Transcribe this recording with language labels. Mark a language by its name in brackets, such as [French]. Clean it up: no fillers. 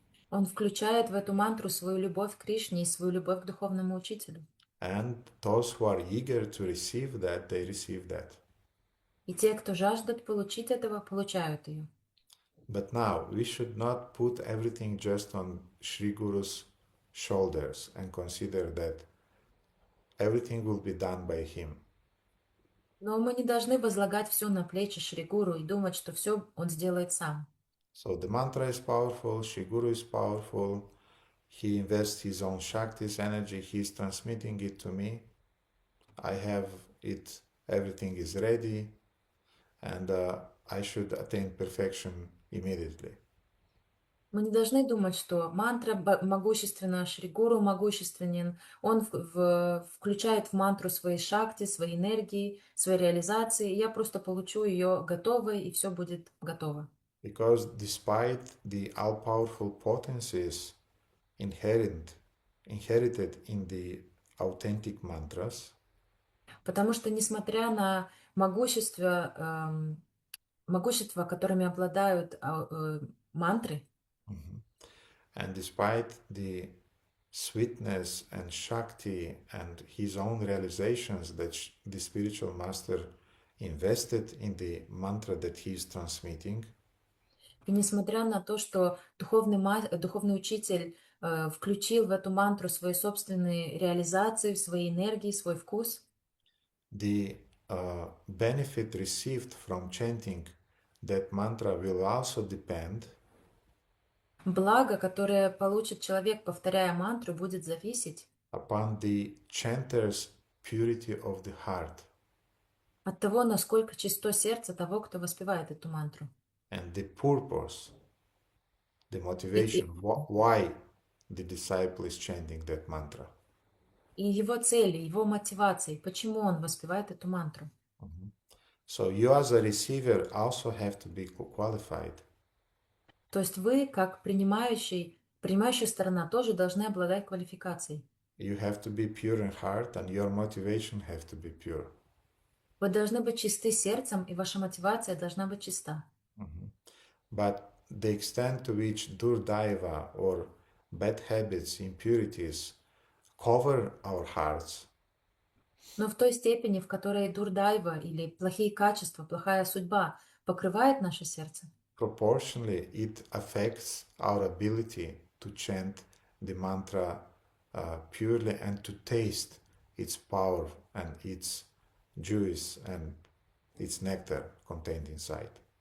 [Russian] Он включает в эту мантру свою любовь к Кришне и свою любовь к духовному учителю. [English] And those who are eager to receive that, they receive that. [Russian] И те, кто жаждет получить этого, получают ее. [English] But now, we should not put everything just on Sri Guru's shoulders and consider that everything will be done by him. [Russian] Но мы не должны возлагать все на плечи Шри Гуру и думать, что все он сделает сам. [English] So the mantra is powerful, Sri Guru is powerful, he invests his own Shakti's energy, he is transmitting it to me, I have it, everything is ready, and I should attain perfection immediately. [Russian] Мы не должны думать, что мантра могущественна, Шри Гуру могущественен. Он включает в мантру свои шакти, свои энергии, свои реализации. И я просто получу ее готовой, и все будет готово. [English] Because despite the all-powerful potencies inherited in the authentic mantras, [Russian] Потому что, несмотря на могущество, которыми обладают мантры, [English] and despite the sweetness and Shakti and his own realizations that the spiritual master invested in the mantra that he is transmitting, [Russian] и несмотря на то, что духовный учитель включил в эту мантру свои собственные реализации, свои энергии, свой вкус, [English] the benefit received from chanting that mantra will also depend [Russian] благо, которое получит человек, повторяя мантру, будет зависеть [English] upon the chanter's purity of the heart [Russian] от того, насколько чисто сердце того, кто воспевает эту мантру. [English] and the purpose, the motivation, why the disciple is chanting that mantra. [Russian] и его цели, его мотивации, почему он воспевает эту мантру. [English] So you as a receiver also have to be qualified. [Russian] То есть вы, как принимающая сторона, тоже должны обладать квалификацией. [English] You have to be pure in heart and your motivation have to be pure. [Russian] Вы должны быть чисты сердцем, и ваша мотивация должна быть чиста. [English] But the extent to which durdaiva or bad habits, impurities cover our hearts, [Russian] Но в той степени, в которой дурдайва или плохие качества, плохая судьба покрывает наше сердце, [English] proportionally it affects our ability to chant the mantra purely and to taste its power and its juice and its nectar contained inside.